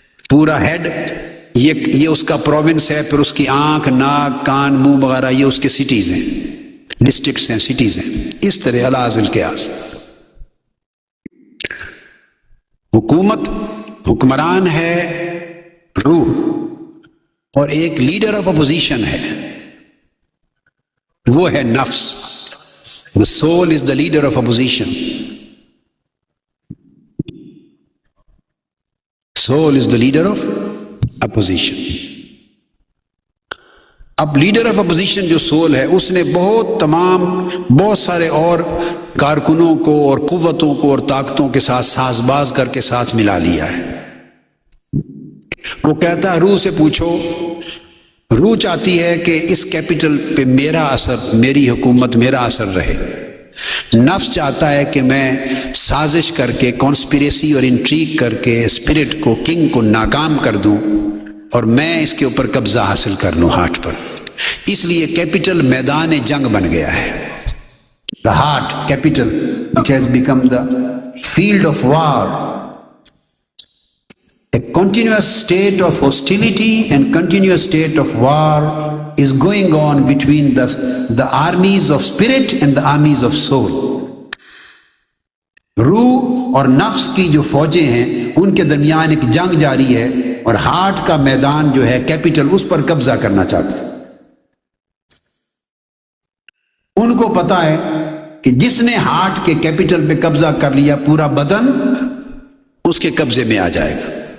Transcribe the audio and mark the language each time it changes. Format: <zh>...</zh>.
<ur>پورا ہیڈ یہ اس کا پروونس ہے، پھر اس کی آنکھ، ناک، کان، منہ وغیرہ یہ اس کے سٹیز ہیں، ڈسٹرکٹس ہیں، سٹیز ہیں۔ اس طرح الاذ القیاس حکومت، حکمران ہے روح، اور ایک لیڈر آف اپوزیشن ہے، وہ ہے نفس۔</ur> <en>The soul is the leader of opposition۔ soul is the leader of opposition.</en> <ur>اب لیڈر آف اپوزیشن جو سول ہے اس نے بہت سارے اور کارکنوں کو اور قوتوں کو اور طاقتوں کے ساتھ ساز باز کر کے ساتھ ملا لیا ہے. وہ کہتا ہے روح سے پوچھو. روح چاہتی ہے کہ اس کیپٹل پہ میرا اثر، میری حکومت، میرا اثر رہے. نفس چاہتا ہے کہ میں سازش کر کے، کانسپریسی اور انٹریگ کر کے اسپرٹ کو، کنگ کو ناکام کر دوں اور میں اس کے اوپر قبضہ حاصل کر لوں ہارٹ پر. اس لیے کیپٹل میدان جنگ بن گیا ہے.</ur> <en>The heart capital which has become the field of war, a continuous state of hostility and continuous state of war is going on between the armies of spirit and the armies of soul.</en> <ur>روح اور نفس کی جو فوجیں ہیں ان کے درمیان ایک جنگ جاری ہے، اور ہارٹ کا میدان جو ہے کیپٹل اس پر قبضہ کرنا چاہتا ہے. ان کو پتا ہے کہ جس نے ہارٹ کے کیپٹل پہ قبضہ کر لیا پورا بدن اس کے قبضے میں آ جائے گا.</ur>